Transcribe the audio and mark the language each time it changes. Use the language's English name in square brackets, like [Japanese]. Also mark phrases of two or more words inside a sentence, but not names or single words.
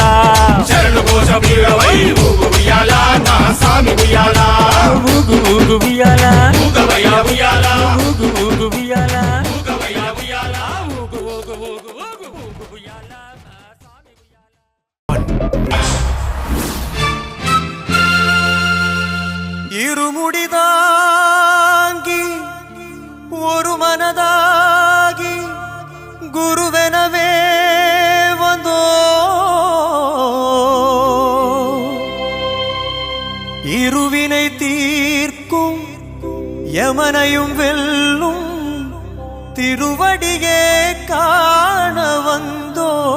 [Telugu] శరణు కోశ ప్రియుడవై ఊగు ఉయ్యాల నా సామి ఉయ్యాల ఊగు ఊగు ఉయ్యాల ఊగవయ్యా ఉయ్యాల ఊగు ఊగు ఉయ్యాల ఊగవయ్యా ఉయ్యాల ఊగు ఊగు ఊగు ఊగు ఊగు ఉయ్యాల మహాస్వామి ఉయ్యాల [Tamil] இருமுடிதாங்கி ஒரு மனதாகி குருவெனவே வந்தோ ഇരുവിனை தீர்க்கும் யமனையும் வெல்லும் திருவடியே காண வந்தோ